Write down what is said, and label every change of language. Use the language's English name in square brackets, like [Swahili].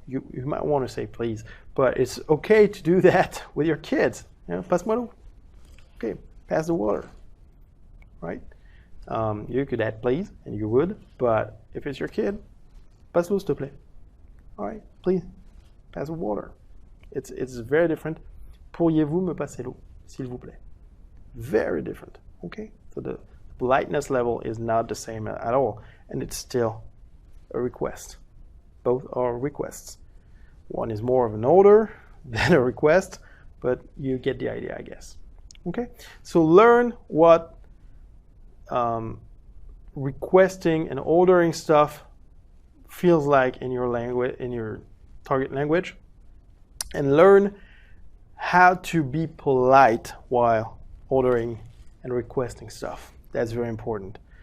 [English] You might want to say please, but it's okay to do that with your kids. [French] Passe-moi l'eau. [English] Okay, pass the water. Right? You could add please, and you would, but if it's your kid, [French] passe l'eau s'il te plaît. [English] All right, please, pass the water. It's very different. [French] Pourriez-vous me passer l'eau, s'il vous plaît? [English] Very different. Okay, so the politeness level is not the same at all, and it's still a request. Both are requests. One is more of an order, than a request, but you get the idea, I guess. Okay, so learn what requesting and ordering stuff feels like in your language, in your target language, and learn how to be polite while ordering and requesting stuff. That's very important.